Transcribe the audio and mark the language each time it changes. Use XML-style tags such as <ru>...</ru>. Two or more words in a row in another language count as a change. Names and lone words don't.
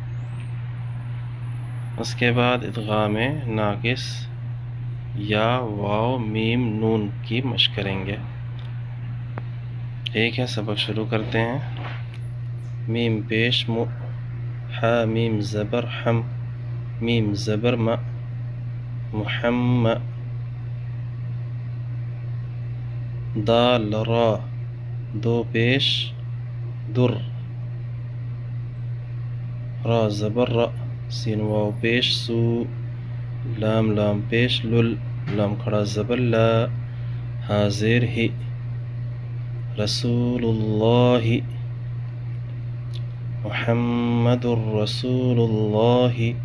<ur>اس کے بعد ادغام ناقص یا، واو، میم، نون کی مشق کریں گے۔ ایک ہے سبق شروع کرتے ہیں۔ میم پیش مو، حا میم زبر حم، میم زبر م، محم، دال را، دو پیش در، را زبر را، سین واو پیش سو، لام لام پیش لل، لام کھڑا زبر لا، ہا زیر ہی،</ur> <ar>رسول اللہ، محمد الرسول اللہ۔</ar>